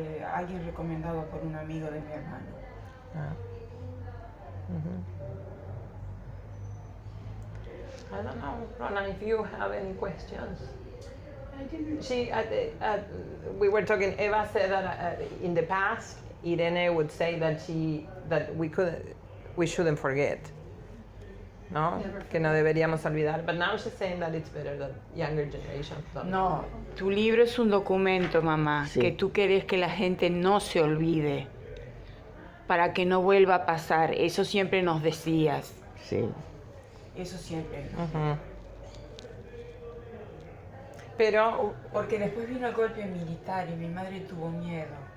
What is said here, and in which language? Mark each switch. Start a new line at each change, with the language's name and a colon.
Spanish: Alguien recomendado por un amigo de mi hermano. Ah.
English: I don't know, Rona, if you have any questions. I didn't. We were talking. Eva said that in the past, Irene would say that we shouldn't forget.
Spanish: No, que no deberíamos olvidar.
English: But now she's saying that it's better that younger generations don't.
Spanish: No, tu libro es un documento, mamá, Sí. que tú querés que la gente no se olvide, para que no vuelva a pasar. Eso siempre nos decías. Sí. Eso siempre. Ujú. Pero Porque después vino el golpe militar y mi madre tuvo miedo.